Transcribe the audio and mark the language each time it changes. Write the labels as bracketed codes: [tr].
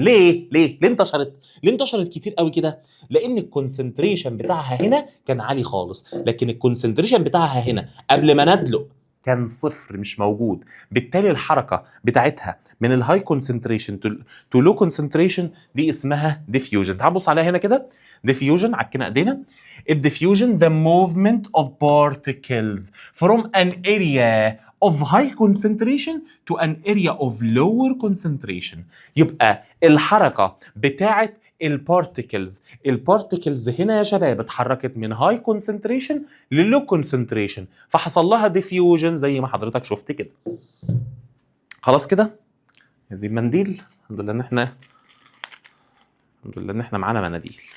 [ar] ليه انتشرت كتير قوي كده؟ لان الكونسنتريشن بتاعها هنا كان عالي خالص، لكن الكونسنتريشن بتاعها هنا قبل ما ندلق كان صفر، مش موجود. بالتالي الحركه بتاعتها من الهاي كونسنتريشن تو لو كونسنتريشن دي اسمها ديفيوجن. تعال بص عليها هنا كده. ديفيوجن، عكنا ايدينا. [en] الديفيوجن the movement of particles from an area of high concentration to an area of lower concentration. [ar] يبقى الحركه بتاعت البارتيكلز هنا يا شباب اتحركت من هاي كونسنتريشن للو كونسنتريشن، فحصل لها ديفيوجن زي ما حضرتك شفت كده. خلاص كده؟ زي المنديل. الحمد لله ان احنا معانا مناديل.